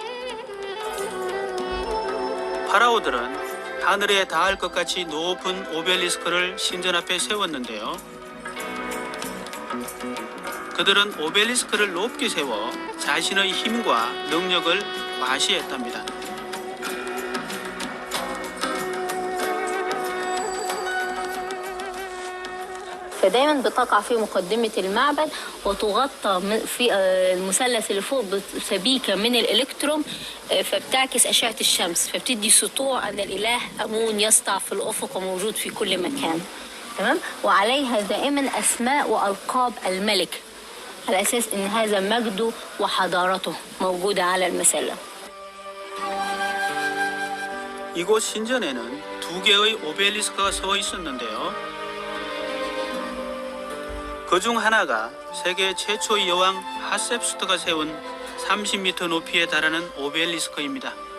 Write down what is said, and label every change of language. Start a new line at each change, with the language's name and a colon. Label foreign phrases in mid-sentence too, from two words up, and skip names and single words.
Korean: 파라오들은 하늘에 닿을 것 같이 높은 오벨리스크를 신전 앞에 세웠는데요. 그들은 오벨리스크를 높게 세워 자신의 힘과 능력을 과시했답니다.
Arabic: فدايما بتقع في مقدمة المعبد وتغطى في المثلث اللي فوق بسبيكة من الإلكتروم فبتعكس أشعة الشمس فبتدي سطوع أن الإله أمون يسطع في الأفق وموجود في كل مكان. تمام؟ وعليها دائما أسماء وألقاب الملك على أساس أن هذا مجده وحضارته موجودة على المسلة.
Korean: 이곳 신전에는 두 개의 오벨리스크가 서 있었는데요. 그 중 하나가 세계 최초의 여왕 하셉수트가 세운 30m 높이에 달하는 오벨리스크입니다.